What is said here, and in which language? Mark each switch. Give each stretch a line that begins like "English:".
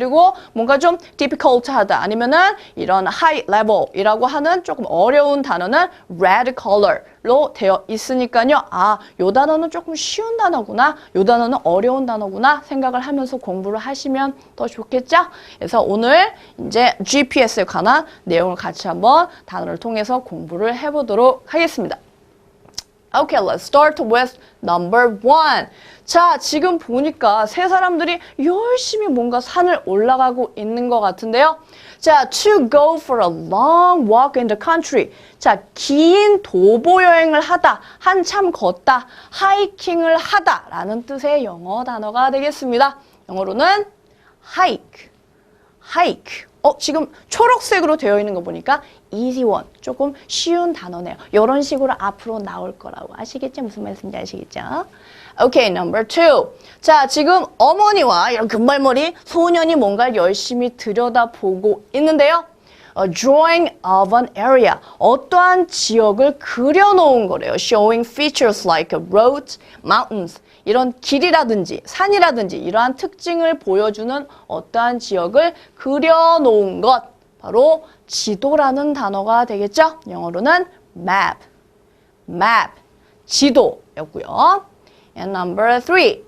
Korean: 그리고 뭔가 좀 difficult하다 아니면은 이런 high level 이라고 하는 조금 어려운 단어는 red color 로 되어 있으니까요. 아, 요 단어는 조금 쉬운 단어구나, 요 단어는 어려운 단어구나 생각을 하면서 공부를 하시면 더 좋겠죠? 그래서 오늘 이제 GPS에 관한 내용을 같이 한번 단어를 통해서 공부를 해보도록 하겠습니다.
English: Okay, let's start with number 1.
Korean: 자, 지금 보니까 세 사람들이 열심히 뭔가 산을 올라가고 있는 것 같은데요.
English: 자, to go for a long walk in the country.
Korean: 자, 긴 도보 여행을 하다, 한참 걷다, 하이킹을 하다 라는 뜻의 영어 단어가 되겠습니다. 영어로는 hike, hike. 지금 초록색으로 되어 있는 거 보니까 easy one, 조금 쉬운 단어네요. 이런 식으로 앞으로 나올 거라고 아시겠죠? 무슨 말씀인지 아시겠죠?
English: Okay, number 2.
Korean: 자, 지금 어머니와 이런 금발머리 소년이 뭔가 열심히 들여다보고 있는데요.
English: A drawing of an area.
Korean: 어떠한 지역을 그려놓은 거래요.
English: Showing features like roads, mountains.
Korean: 이런 길이라든지 산이라든지 이러한 특징을 보여주는 어떠한 지역을 그려놓은 것. 바로 지도라는 단어가 되겠죠? 영어로는 map, map, 지도였고요.
English: And number 3.